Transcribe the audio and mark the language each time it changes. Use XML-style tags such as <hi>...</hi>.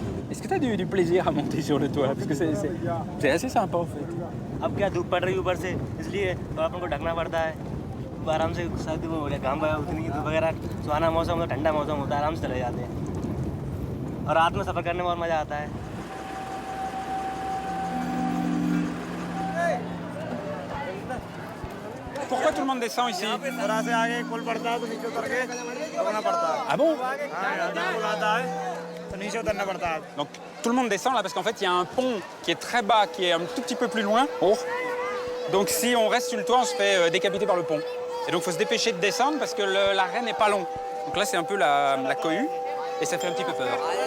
<fr>Est-ce que tu as du plaisir à monter sur le toit? Parce que c'est assez sympa en fait.</fr> <hi>अब क्या धूप पड़ रही है ऊपर से इसलिए अपन को ढकना पड़ता है आराम से सर्दी में हो गया घाम उतनी वगैरह सुहाना मौसम होता ठंडा मौसम होता है आराम से चले जाते हैं और रात में सफ़र करने में और मज़ा आता है</hi> <fr>Pourquoi tout le monde descend ici?</fr> <hi>थोड़ा से आगे पुल पड़ता है तो नीचे उतर के रुकना पड़ता है</hi> <fr>Ah bon?</fr> <hi>पुल आता है तो नीचे उतरना पड़ता है</hi> <fr>Donc tout le monde descend là parce qu'en fait il y a un pont qui est très bas, qui est un tout petit peu plus loin. Oh. Donc si on reste sur le toit, on se fait décapiter par le pont. Et donc il faut se dépêcher de descendre parce que l'arrêt n'est pas long. Donc là c'est un peu la cohue et ça fait un petit peu peur.</fr>